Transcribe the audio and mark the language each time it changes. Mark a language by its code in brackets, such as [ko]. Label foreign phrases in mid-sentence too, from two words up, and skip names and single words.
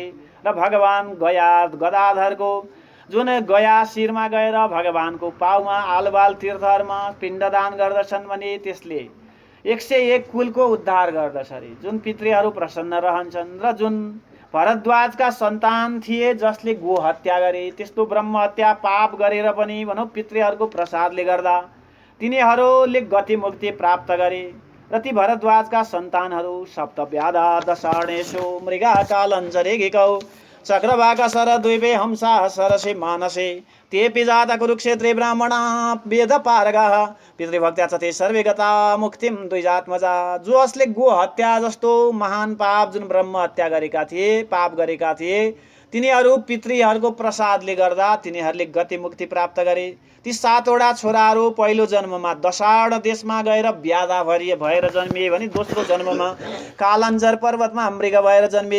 [ne] र भगवान गदाधरको जुन गया शिरमा गएर भगवानको पाउमा आलबाल तीर्थहरूमा पिण्डदान गर्दछन् भने त्यसले 101 कुलको उद्धार गर्दछ अरे। जुन पितृहरू प्रसन्न रहन्छन्। र जुन भरद्वाजका सन्तान थिए जसले गो हत्या गरे, त्यस्तो ब्रह्म हत्या पाप गरेर पनि भनौँ पितृहरूको प्रसादले गर्दा तिनीहरूले गति मुक्ति प्राप्त गरे र ती भरद्वाजका सन्तानहरू [sa] सप्तव्याधा दशार्णेषु मृगा कालञ्जरे घिकौ चक्रवाका सर द्वीपे हंसा सरसे मानसे तेऽपि जाता कुरुक्षेत्रे ब्राह्मणा वेद पारगाः पितृभक्त्या च ते सर्वे गता मुक्तिम द्विजात्मजा। [ne] जसले गो हत्या जस्तो महान पाप जुन ब्रह्म हत्या गरेका थिए पाप गरेका थिए तिनीहरू पितृहरूको प्रसादले गर्दा तिनीहरूले गति मुक्ति प्राप्त गरे। ती 7 वटा छोराहरू पहिलो जन्ममा दशार्ण देशमा गएर व्याधा भएर जन्मिए भने दोस्रो जन्ममा कालञ्जर पर्वतमा मृग भएर जन्मिए,